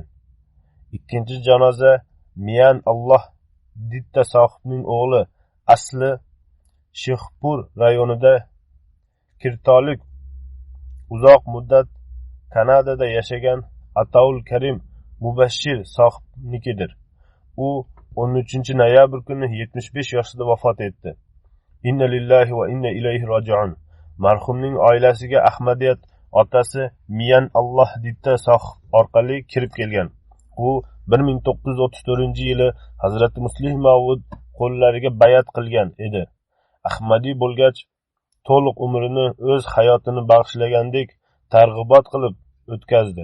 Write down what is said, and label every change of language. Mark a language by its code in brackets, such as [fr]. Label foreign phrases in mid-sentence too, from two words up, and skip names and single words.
[uz] Ikkinchi janoza Miyan Alloh Ditta sohibning o'g'li asli Shexpur rayonida kirtolik uzoq muddat Kanadada yashagan Ataul Karim Mubashshir sohibnikidir. U 13 noyabr kuni 75 yoshida vafot etdi. [ar] إنا لله وإنا إليه راجعون. [uz] Marhumning oilasiga Ahmadiyat otasi Miyan Alloh ditta sohib orqali kirib kelgan. U 1934-yili Hazrat Muslih Mavud qo'llariga bayat qilgan edi. Ahmadiy bo'lgach, to'liq umrini o'z hayotini bag'ishlagandek targ'ibot qilib o'tkazdi.